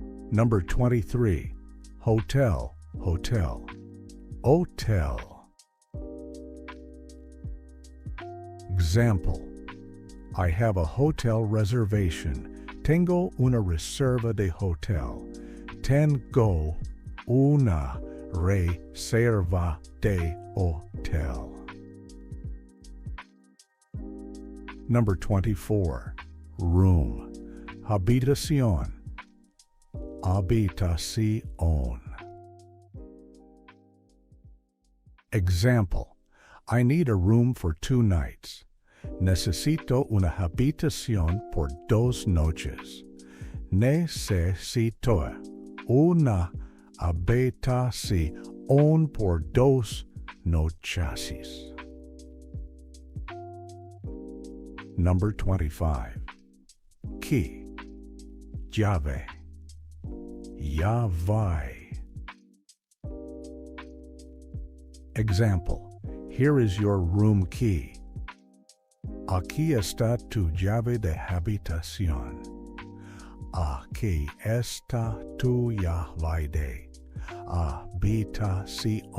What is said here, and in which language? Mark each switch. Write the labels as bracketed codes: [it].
[en] Number 23. Hotel, hotel, hotel. Example, I have a hotel reservation. [es] Tengo una reserva de hotel. Tengo una reserva de hotel. [en] Number 24. Room, habitación, habitación. Example, I need a room for 2 nights. [es] Necesito una habitación por 2 noches. Necesito una habitación por dos noches. [en] Number 25. Key, llave, llave. Example, here is your room key. [es] Aquí está tu llave de habitación. Aquí está tu llave de habitación.